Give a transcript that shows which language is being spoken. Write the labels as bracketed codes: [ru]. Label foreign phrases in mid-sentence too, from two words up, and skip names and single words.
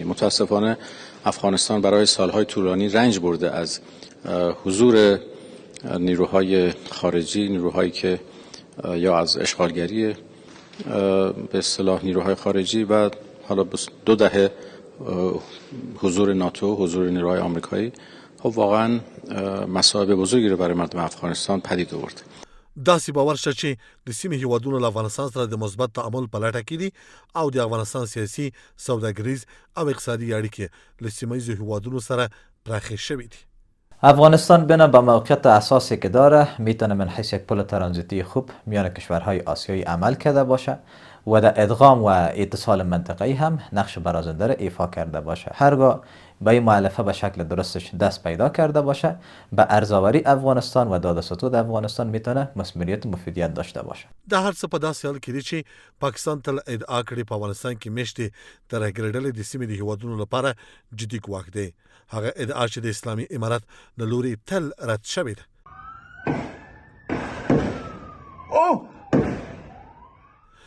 [fa] متاسفانه افغانستان برای سالهای طولانی رنج برده از حضور نیروهای خارجی، نیروهایی که یا از اشغالگری به اصطلاح نیروهای خارجی و حالا 2 دهه حضور ناتو، حضور نیروهای آمریکایی خب واقعا مصائب بزرگی رو برای مردم افغانستان پدید آورد. [ps] داسې باور شته چې د سیمې هیوادونو له افغانستان سره د مثبت تعامل په لټه کې دي او د افغانستان سیاسي، سوداګریز او اقتصادي اړیکې له سیمه ییزو هیوادونو سره پراخې شوې دي. [fa] افغانستان بنا به موقعیت اساسی که داره میتونه من حیث یک پل ترانزیتی خوب میان کشورهای آسیایی عمل کرده باشه و در ادغام و اتصال منطقه‌ای هم نقش برازنده را ایفا کرده باشه. هرگاه به این مؤلفه به شکل درستش دست پیدا کرده باشه به ارزآوری افغانستان و داد و ستود افغانستان میتونه مسئولیت مفیدیت داشته باشه. [ps] د هر څه په داسې حال کې دی چې پاکستان تل ادعا کړې په افغانستان کې میشتې ترهګرۍ ډلې د سیمې د هیوادونو لپاره جدي ګواښ دی. هغه ادعا چې د اسلامي امارت له لوري تل رد شوې ده.